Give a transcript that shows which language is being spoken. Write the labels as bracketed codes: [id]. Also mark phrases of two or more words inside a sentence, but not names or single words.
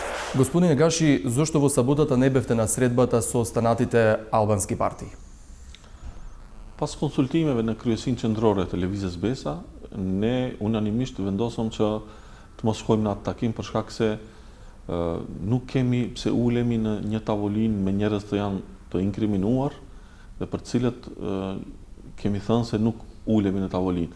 [mk] Господине Гаши, зошто во саботата не бевте на средбата со останатите албански партии? [sq] Pas konsultimeve në kryesinë qendrore të Lëvizjes Besa, ne unanimisht vendosëm që të mos shkojmë në atë takim për shkak se nuk kemi pse ulemi në një tavolinë me njerëz të janë të inkriminuar dhe për cilët kemi thënë se nuk ulemi në tavolinë.